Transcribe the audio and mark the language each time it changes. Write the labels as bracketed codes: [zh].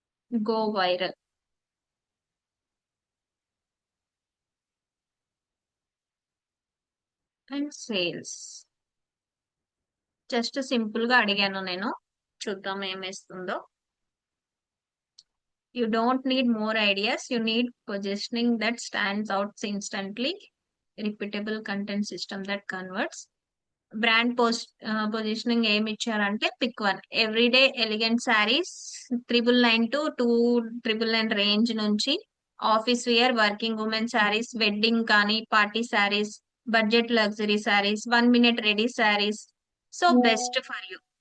[en] Go viral and sales. [te] Just simple గా అడిగాను నేను, చూద్దాం ఏమేస్తుందో. [en] You don't need more ideas. You need positioning that stands out instantly. Repeatable content system that converts. [te] Brand positioning ఏమి ఇచ్చారంటే pick one. [en] Everyday elegant saris 999 to 299 range నుంచి office wear, working women saris, wedding కానీ party saris, budget luxury saris, 1 minute ready saris. So best for you.